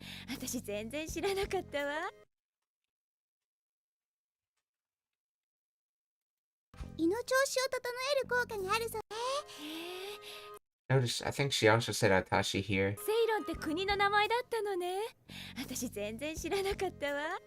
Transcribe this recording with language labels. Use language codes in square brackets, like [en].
[ja] 私全然知らなかったわ。胃の調子を整える効果があるそうね。 [en] Notice, I think she also said Atashi here. [ja] セイロンって国の名前だったのね。私全然知らなかったわ。